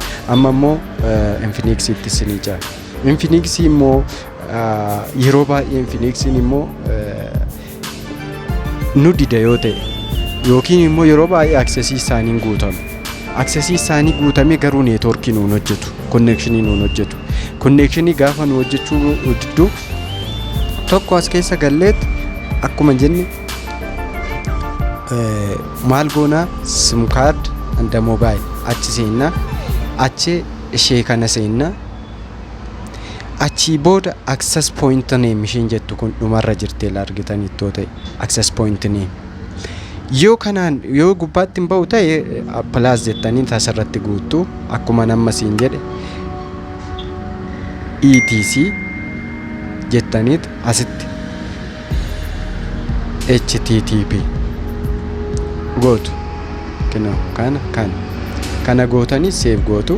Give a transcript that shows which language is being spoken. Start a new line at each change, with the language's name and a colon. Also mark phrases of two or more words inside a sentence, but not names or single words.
Oromo: Amma immoo Infinixiitti isinii jira. Infinixii immoo yeroo baay'ee Infinixiin immoo nu dida yoo ta'e yookiin immoo yeroo baay'ee aksesii isaaniin guutame. Aksesii isaanii guutame garuu neetworkii nuun hojjetu, konnekshinii nuun hojjetu. Konnekshinii gaafa nu hojjechuu didduu tokko as keessa galleet akkuma jenne maal goonaa
English: sim card and mobile
Oromo: achi seenna, achi ishee kana seenna, achi booda
English: access point name
Oromo: isheen jettu kun dhumarra jirtee la argitanittoo ta'e
English: access point name
Oromo: yoo gubbaatti hin ba'u ta'e plus jettanii asirratti guuttu akkuma nama siin jedhe etc jettaniit asitti http gootu kana gootanii save gootu.